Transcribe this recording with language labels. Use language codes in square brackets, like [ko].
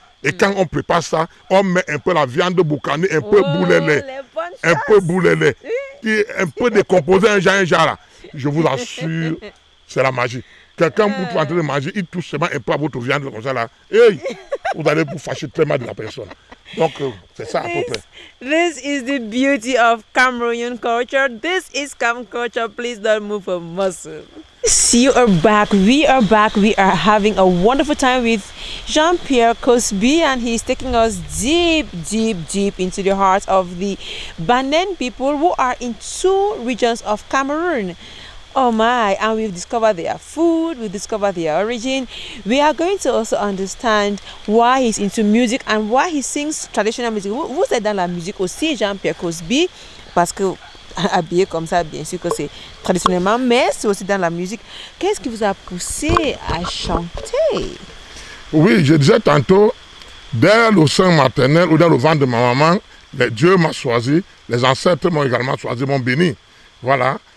[fr] Et quand on prépare ça, on met un peu la viande boucanée, un peu boulelé, un peu boulelé, un peu décomposé, un genre là. Je vous assure, c'est la magie. Quelqu'un vous est en train de manger, il touche seulement un peu à votre viande comme ça là. Hey, vous allez vous fâcher très mal de la personne. Donc, c'est ça à peu près. [en] This is the beauty of Cameroonian culture. This is Cam culture. Please don't move a muscle. See, you are back. We are back. We are having a wonderful time with Jean-Pierre Cosby, and he's taking us deep, deep, deep into the heart of the Banen people who are in 2 regions of Cameroon. Oh my, and we've discovered their food, we've discovered their origin. We are going to also understand why he's into music and why he sings traditional music. [fr] Vous êtes dans la musique aussi, Jean-Pierre Cosby, parce que habillé comme ça, bien sûr que c'est traditionnellement, mais c'est aussi dans la musique. Qu'est-ce qui vous a poussé à chanter? Oui, je disais tantôt, dès le sein maternel ou dans le ventre de ma maman, Dieu m'a choisi, les ancêtres m'ont également choisi, m'ont béni. Voilà.